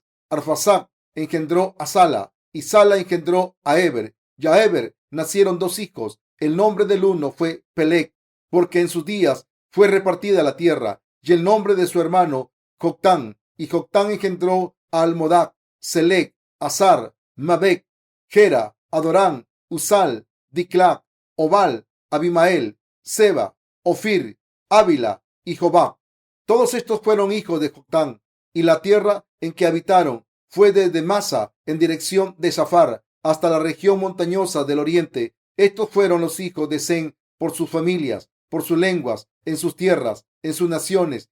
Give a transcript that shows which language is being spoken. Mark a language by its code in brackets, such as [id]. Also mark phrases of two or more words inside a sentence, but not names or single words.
[es] Arfaxad engendró a Sala, y Sala engendró a Eber. Y a Eber nacieron dos hijos. El nombre del uno fue Peleg, porque en sus días fue repartida la tierra, y el nombre de su hermano Joctán. Y Joctán engendró a Almodac, Selec, Azar, Mabec, Gera, Adorán, Usal, Diclac, Obal, Abimael, Seba, Ofir, Ávila y Jobab. Todos estos fueron hijos de Joctán, y la tierra en que habitaron fue desde Masa en dirección de Safar hasta la región montañosa del oriente. Estos fueron los hijos de Sem por sus familias, por sus lenguas, en sus tierras, en sus naciones.